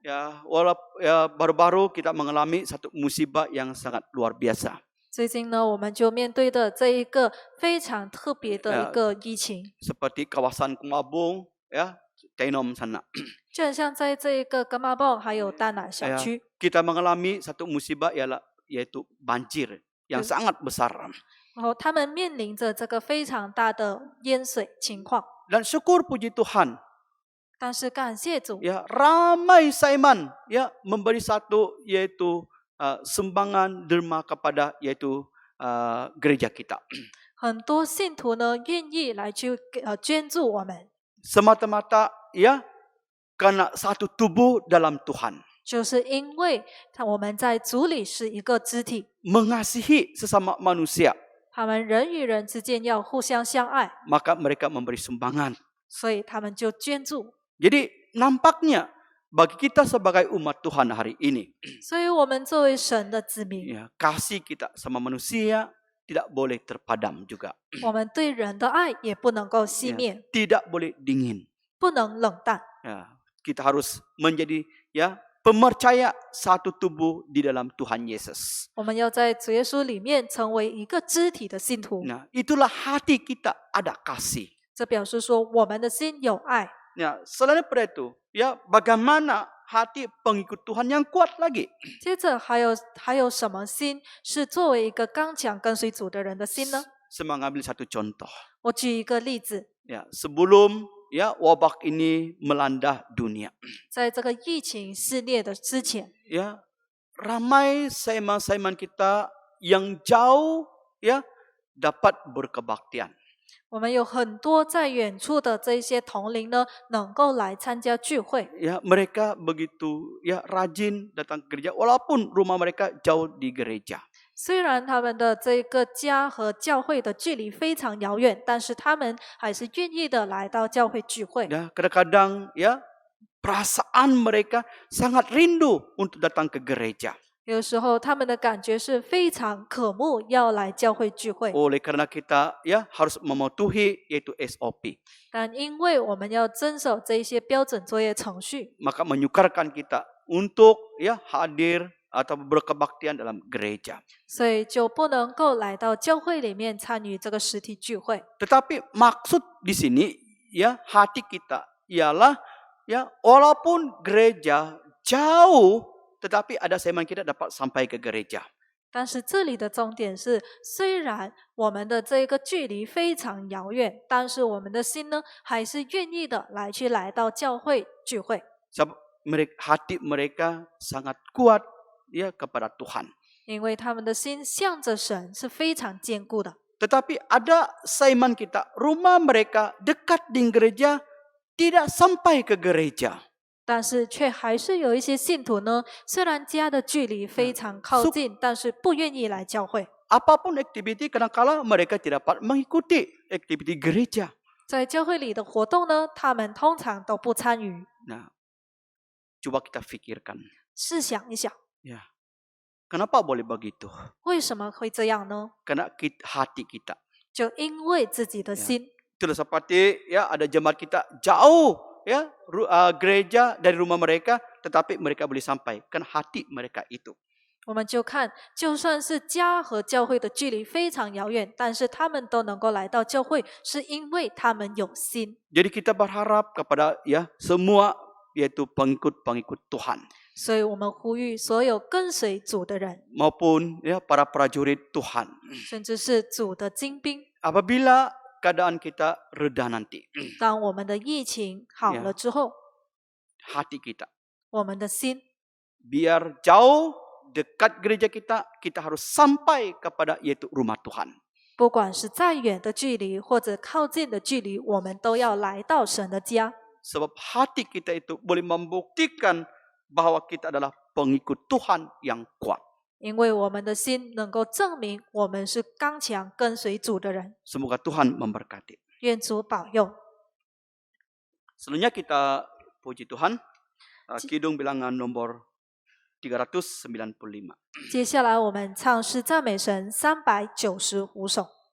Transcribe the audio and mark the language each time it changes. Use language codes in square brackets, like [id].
[ms] Ya, walaupun ya, baru-baru kita mengalami satu musibah yang sangat luar biasa. [zh] 最近呢，我们就面对的这一个非常特别的一个疫情， [ms] Seperti kawasan Kumabung, ya, Tenom sana. [zh] 就很像在这一个甘马棒还有丹南小 Ya, 区， [ms] kita mengalami satu musibah yaitu banjir yang sangat besar. [zh] 然后他们面临着这个非常大的淹水情况。 [ms] Dan syukur puji Tuhan, [zh] 但是感谢主， [ms] ya ramai saiman ya memberi satu yaitu sumbangan derma kepada yaitu gereja kita. [zh] 很多信徒呢愿意来去捐助我们， [ms] Semata-mata ya karena satu tubuh dalam Tuhan. [zh] 就是因为我们在主里是一个肢体， [ms] Mengasihi sesama manusia, [zh] 他们人与人之间要互相相爱， [ms] maka mereka memberi sumbangan. [zh] 所以他们就捐助。 [ms] Jadi nampaknya bagi kita sebagai umat Tuhan hari ini, [zh] 所以我们作为神的子民， [ms] ya, kasih kita sama manusia tidak boleh terpadam juga. [zh] 我们对人的爱也不能够熄 Ya, 灭， [ms] tidak boleh dingin. [zh] 不能冷淡。 [ms] Ya, kita harus menjadi ya pemercaya satu tubuh di dalam Tuhan Yesus. [zh] 我们要在主耶稣里面成为一个肢体的信徒， [ms] Nah, itulah hati kita ada kasih. [zh] 这表示说我们的心有爱。 [ms] Ya, selain daripada itu, ya bagaimana hati pengikut Tuhan yang kuat lagi? [zh] 接着还有什么心是作为一个刚强跟随主的人的心呢？ [ms] Saya mengambil satu contoh. [zh] 我举一个例子， [ms] Ya, sebelum ya wabak ini melanda dunia, [zh] 在这个疫情肆虐的之前， [ms] ya ramai saiman-saiman kita yang jauh ya dapat berkebaktian. [zh] 我们有很多在远处的这些同龄呢，能够来参加聚会。 [ms] Ya, mereka begitu ya rajin datang ke gereja walaupun rumah mereka jauh di gereja. [zh] 虽然他们的这个家和教会的距离非常遥远，但是他们还是愿意的来到教会聚会。 [ms] Ya, kadang-kadang ya perasaan mereka sangat rindu untuk datang ke gereja. [zh] 有时候他们的感觉是非常渴慕要来教会聚会， [ms] Oleh karena kita ya harus mematuhi yaitu SOP. [zh] 但因为我们要遵守这一些标准作业程序， [ms] Maka menyukarkan kita untuk ya hadir atau berkebaktian dalam gereja. [zh] 所以就不能够来到教会里面参与这个实体聚会。 [ms] Tetapi maksud di sini ya hati kita ialah ya walaupun gereja jauh tetapi ada saiman kita dapat sampai ke gereja. [zh] 但是这里的重点是，虽然我们的这个距离非常遥远，但是我们的心呢，还是愿意的来到教会聚会， [ms] Sebab hati mereka sangat kuat ya kepada Tuhan. [zh] 因为他们的心向着神是非常坚固的。 [ms] Tetapi ada saiman kita, rumah mereka dekat di gereja, tidak sampai ke gereja. [zh] 但是却还是有一些信徒呢，虽然家的距离非常靠近，但是不愿意来教会。 [ms] Apapun aktiviti kadang-kala mereka tidak dapat mengikuti aktiviti gereja. [zh] 在教会里的活动呢，他们通常都不参与。 [ms] Nah, coba kita pikirkan. [zh] 试想一想， [ms] Ya, kenapa boleh begitu? [zh] 为什么会这样呢？ [ms] Karena hati kita. [zh] 就因为自己的心。 [ms] Itulah seperti ya ada jemaat kita jauh ya gereja dari rumah mereka, tetapi mereka boleh sampai. Kan hati mereka itu. [zh] 我们就看，就算是家和教会的距离非常遥远，但是他们都能够来到教会，是因为他们有心。 [ms] Jadi kita berharap kepada ya semua yaitu pengikut-pengikut Tuhan [zh] 所以我们呼吁所有跟随主的人， [ms] maupun ya para prajurit Tuhan. [zh] 甚至是主的精兵， [ms] Apabila keadaan kita reda nanti, [zh] 当我们的疫情好了之后， [ms] hati kita [zh] 我们的心 [ms] biar jauh dekat gereja kita, kita harus sampai kepada yaitu rumah Tuhan. [zh] 不管是再远的距离或者靠近的距离，我们都要来到神的家。 [ms] Sebab hati kita itu boleh membuktikan bahwa kita adalah pengikut Tuhan yang kuat. [zh] 因为我们的心能够证明我们是刚强跟随主的人。 [ms] Semoga Tuhan memberkati. [zh] 愿主保佑。 [ms] Selanjutnya kita puji Tuhan. Kidung bilangan nomor 395. [zh] 接下来我们唱诗赞美神395首。